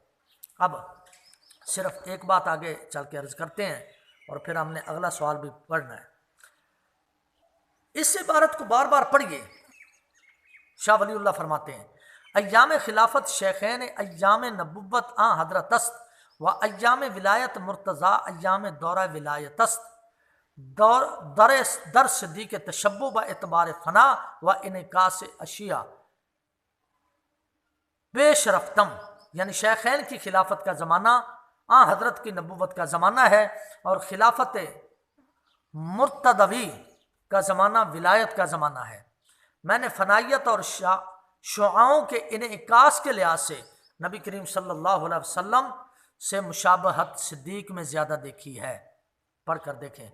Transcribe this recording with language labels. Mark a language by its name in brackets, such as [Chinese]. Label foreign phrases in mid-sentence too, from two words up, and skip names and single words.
[Urdu] اب صرف ایک بات آگے چل کے عرض کرتے ہیں اور پھر ہم نے اگلا سوال بھی پڑھنا ہے۔ اس عبارت کو بار بار پڑھیے۔ شاہ ولی اللہ فرماتے ہیں [Persian] ایام خلافت شیخین ایام نبوت حضرت است و ایام ولایت مرتضی ایام دورہ ولایت است، در صدیق تشبہ با اعتبار فنا و انعکاس اشیاء پیش رفتم، [Urdu] یعنی شیخین کی خلافت کا زمانہ حضرت کی نبوت کا زمانہ ہے اور خلافت مرتضوی کا زمانہ ولایت کا زمانہ ہے۔ میں نے فنائیت اور شعاؤں کے انعکاس کے لحاظ سے نبی کریم صلی اللہ علیہ وسلم سے مشابہت صدیق میں زیادہ دیکھی ہے، پڑھ کر دیکھیں۔